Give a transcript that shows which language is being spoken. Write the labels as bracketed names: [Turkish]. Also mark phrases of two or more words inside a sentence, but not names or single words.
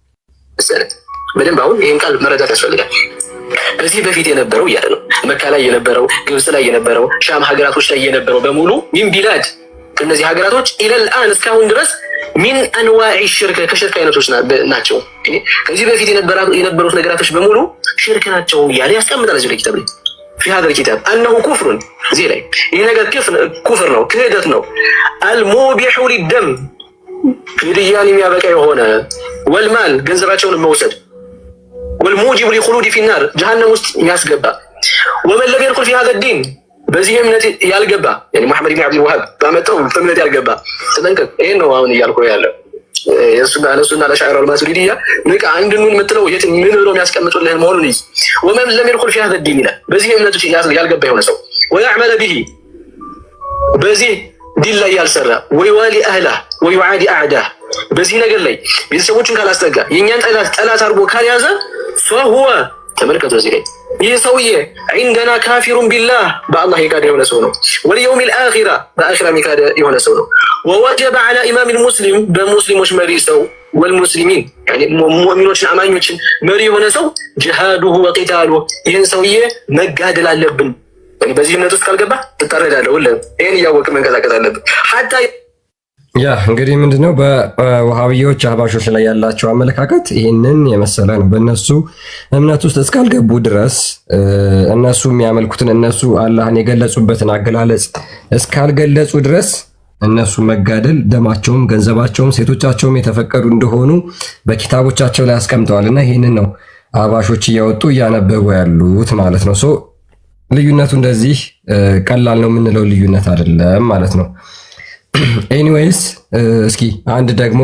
[Amharic] በደንብ አሁን ይህን ቃል መረዳት ያስፈልጋል። ከዚህ በፊት የነበረው እያለ ነው መካ ላይ የነበረው፣ ግብጽ ላይ የነበረው፣ ሻም ሀገራቶች ላይ የነበረው በሙሉ [Arabic] من بلاد [Amharic] እነዚህ ሀገራቶች ኢለልአን እስካሁን ድረስ [Arabic] من أنواع [Amharic] ሽርክ ከሽርክ አይነቶች ናቸው። ከዚህ በፊት የነበሩት ነገራቶች በሙሉ ሽርክ ናቸው እያለ ያስቀምጣል እዚህ ላይ ኪታብ ላይ [Arabic] في هذا الكتاب أنه كفر زي [Amharic] ላይ ይሄ ነገር ኩፍር ነው፣ ክህደት ነው። [Arabic] المبيح للدم [Amharic] ግድያን የሚያበቃ የሆነ ወልማል ገንዘባቸውን መውሰድ [Arabic] والموجب لخلود في النار جهنم [Amharic] ውስጥ የሚያስገባ [Arabic] ومن لم يدخل في هذا الدين [Amharic] በዚህ እምነት ያልገባ [Arabic] يعني محمد بن عبد الوهاب [Amharic] ባመጣው እምነት ያልገባ ተጠንቀቅ። ይሄ ነው አሁን እያልኩ ያለው እሱና ለሻዕራ አልማቱሪዲያ ንቃ አንድኑን የምትለው የት ምን ብሎ የሚያስቀምጡልህ መሆኑን ይዝ [Arabic] ومن لم يدخل في هذا الدين [Amharic] ይላል በዚህ እምነቱ ያልገባ የሆነ ሰው [Arabic] ويعمل به [Amharic] በዚህ ዲን ላይ ያልሰራ [Arabic] ويوالي أهله ويعادي أعداءه [Amharic] በዚህ ነገር ላይ ቤተሰቦቹን ካላስጠጋ የእኛን ጠላት አድርጎ ካልያዘ فهو ተመልከቱ እዚህ ላይ ይህ ሰውዬ [Arabic] عندنا كافر بالله [Amharic] በአላህ የካደ የሆነ ሰው ነው። [Arabic] واليوم الآخرة [Amharic] በአኺራ የካደ የሆነ ሰው ነው። [Arabic] ووجب على إمام المسلم [Amharic] በሙስሊሞች መሪ ሰው [Arabic] والمسلمين يعني [Amharic] ሙእሚኖችን አማኞችን መሪ የሆነ ሰው [Arabic] جهاده وقتاله [Amharic] ይህን ሰውዬ መጋደል አለብን። በዚህ እምነት ውስጥ ካልገባ ትታረዳለህ። ሁሉም ይሄን እያወቅህ መንቀሳቀስ አለብን። ሐታ ያ እንግዲህ ምንድነው በወሃቢዮች አህባሾች ላይ ያላቸው አመለካከት ይህንን የመሰለ ነው። በእነሱ እምነት ውስጥ እስካልገቡ ድረስ እነሱ የሚያመልኩትን እነሱ አላህን የገለጹበትን አገላለጽ እስካልገለጹ ድረስ እነሱ መጋደል፣ ደማቸውም፣ ገንዘባቸውም፣ ሴቶቻቸውም የተፈቀዱ እንደሆኑ በኪታቦቻቸው ላይ አስቀምጠዋል። እና ይህንን ነው አህባሾች እያወጡ እያነበቡ ያሉት ማለት ነው። ልዩነቱ እንደዚህ ቀላል ነው የምንለው ልዩነት አይደለም ማለት ነው። ኤኒዌይስ እስኪ አንድ ደግሞ